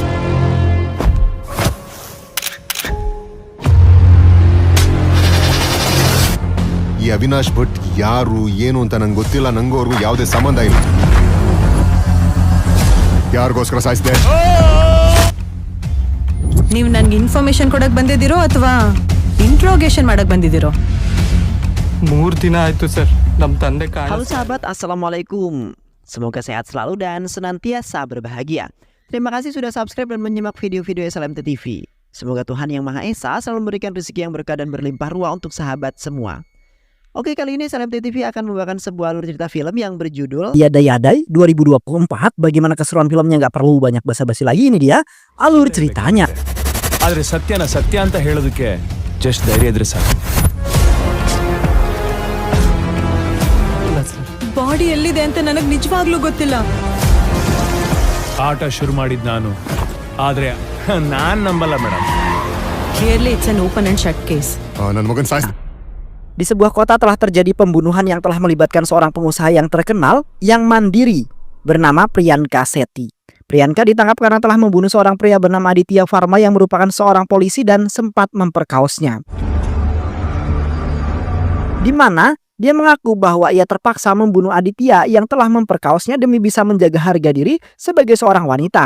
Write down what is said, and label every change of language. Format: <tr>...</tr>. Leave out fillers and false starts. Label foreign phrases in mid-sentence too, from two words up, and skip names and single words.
<kn>ಈ ಅವಿನಾಶ್ ಭಟ್ ಯಾರು ಏನು ಅಂತ ನಂಗೆ ಗೊತ್ತಿಲ್ಲ. ನಂಗೂ ಅವ್ರಿಗೂ ಯಾವುದೇ ಸಂಬಂಧ ಇಲ್ಲ. ಯಾರಿಗೋಸ್ಕರ ಸಾಯಿಸಿದೆ? ನೀವು ನನ್ಗೆ ಇನ್ಫಾರ್ಮೇಶನ್ ಕೊಡಕ್ ಬಂದಿದ್ದೀರೋ ಅಥವಾ ಇಂಟ್ರೋಗೇಷನ್ ಮಾಡಕ್ ಬಂದಿದ್ದೀರೋ? 3 ದಿನ ಆಯ್ತು ಸರ್, ನಮ್ಮ ತಂದೆ</kn> <id>Halo sahabat, assalamualaikum. Semoga sehat selalu dan senantiasa berbahagia. Terima kasih sudah subscribe dan menyimak video-video SLMT TV. Semoga Tuhan Yang Maha Esa selalu memberikan rezeki yang berkah dan berlimpah ruah untuk sahabat semua. Oke, kali ini SLMT TV akan membawakan sebuah alur cerita film yang berjudul Yadai 2024. Bagaimana keseruan filmnya, nggak perlu banyak basa-basi lagi, ini dia alur ceritanya.</id> <kn>ಆದ್ರೆ ಸತ್ಯನ ಸತ್ಯ ಅಂತ ಹೇಳೋದಕ್ಕೆ ಜಸ್ಟ್ ಧೈರ್ಯ ಇದ್ರೆ ಸಾಕು. ಬಾಡಿ ಎಲ್ಲಿದೆ ಅಂತ ನನಗೆ ನಿಜವಾಗ್ಲೂ ಗೊತ್ತಿಲ್ಲ. ಆಟ ಶುರು ಮಾಡಿದ್ ನಾನು, ಆದ್ರೆ ನಾನ್ ನಂಬಲ್ಲ ಮೇಡಮ್.</kn> <en>Clearly it's an open and shut case.</en> <kn>ನನ್ನ ಮಗನ್ ಸಾಯಿಸಿದೆ.</kn> <id>Di sebuah kota telah terjadi pembunuhan yang telah melibatkan seorang pengusaha yang terkenal yang mandiri bernama Priyanka Sethi. Priyanka ditangkap karena telah membunuh seorang pria bernama Aditya Varma yang merupakan seorang polisi dan sempat memperkaosnya. Di mana dia mengaku bahwa ia terpaksa membunuh Aditya yang telah memperkaosnya demi bisa menjaga harga diri sebagai seorang wanita.</id>